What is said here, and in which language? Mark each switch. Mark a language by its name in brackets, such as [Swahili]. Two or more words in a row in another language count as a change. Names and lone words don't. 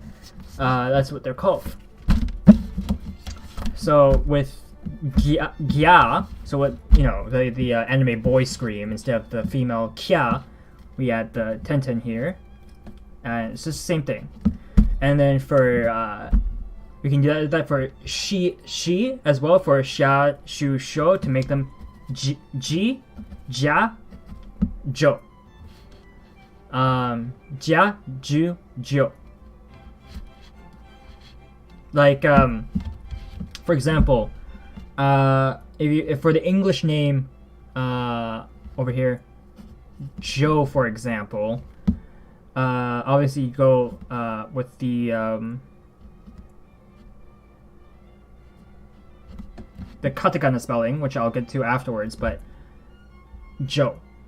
[English] That's what they're called. So with gya, so what the anime boy scream, instead of the female kya, we add the tenten here, and it's just the same thing. And then for we can do that for she as well, for sha, shu, sho, to make them ji, ja, jo. Jia, ju, jo. Like for example, if for the English name over here, Joe, for example, obviously you go with the katakana spelling, which I'll get to afterwards, but Joe.